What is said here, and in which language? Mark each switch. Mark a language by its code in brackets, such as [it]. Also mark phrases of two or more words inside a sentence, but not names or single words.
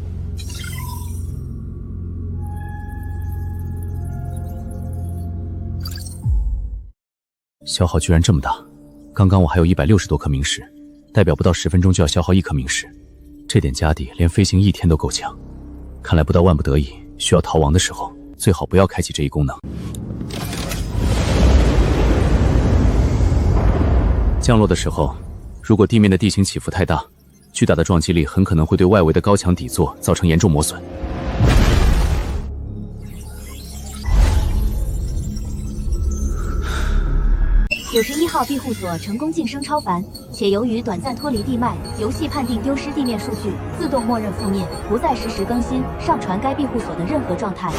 [zh] 消耗居然这么大，刚刚我还有160多颗明石，代表不到10分鐘就要消耗1顆明石，這點家底連飛行1天都夠嗆。看來不到萬不得已需要逃亡的時候，最好不要開啟這一功能。降落的時候，如果地面的地形起伏太大，巨大的撞擊力很可能會對外圍的高牆底座造成嚴重磨損。 91號庇護所成功晉升超凡，且由於短暫脫離地脈，遊戲判定丟失地面數據，自動默認負面，不再實時更新上傳該庇護所的任何狀態。